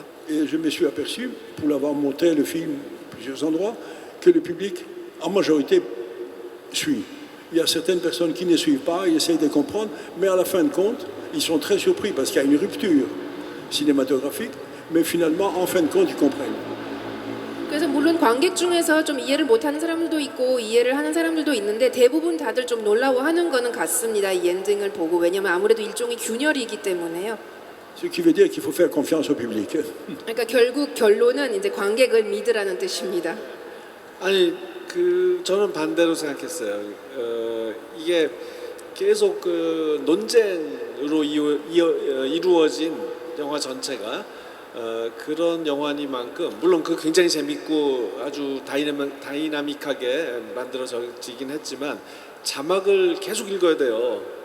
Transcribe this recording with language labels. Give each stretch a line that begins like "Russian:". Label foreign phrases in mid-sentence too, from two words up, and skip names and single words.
French: Et je me suis aperçu, pour l'avoir monté le film à plusieurs endroits, que le public, en majorité, suit. Il y a certaines personnes qui ne suivent pas, ils essayent de comprendre, mais à la fin de compte, ils sont très surpris parce qu'il y a une rupture cinématographique, mais finalement, en fin de compte, ils comprennent.
Korean: 그래서 물론 관객 중에서 좀 이해를 못하는 사람들도 있고 이해를 하는 사람들도 있는데 대부분 다들 좀 놀라워하는 거는 같습니다. 이 엔딩을 보고 왜냐하면 아무래도 일종의 균열이기 때문에요.
French: Ce qui veut dire qu'il faut faire confiance au public.
Korean: 그러니까 결국 결론은 이제 관객을 믿으라는 뜻입니다. 아니 저는 반대로 생각했어요. 이게 계속 그 논쟁으로 이루어진 영화 전체가 그런 영화니만큼 물론 그 굉장히 재밌고 아주 다이나믹하게 만들어지긴 했지만 자막을 계속 읽어야 돼요.